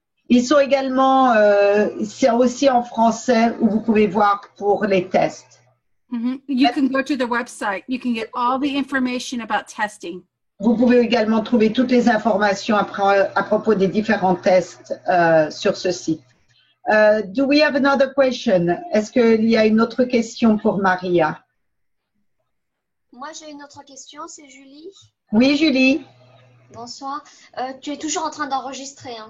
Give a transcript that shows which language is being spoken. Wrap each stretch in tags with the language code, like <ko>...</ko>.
<fr>Ils sont également, c'est aussi en français où vous pouvez voir pour les tests.</fr> <en>You can go to the website. You can get all the information about testing.</en> <fr>Vous pouvez également trouver toutes les informations à propos des différents tests sur ce site.</fr> <en>Do we have another question?</en> <fr>Est-ce qu'il y a une autre question pour Maria? Moi, j'ai une autre question, c'est Julie. Oui, Julie. Bonsoir. Tu es toujours en train d'enregistrer, hein?</fr>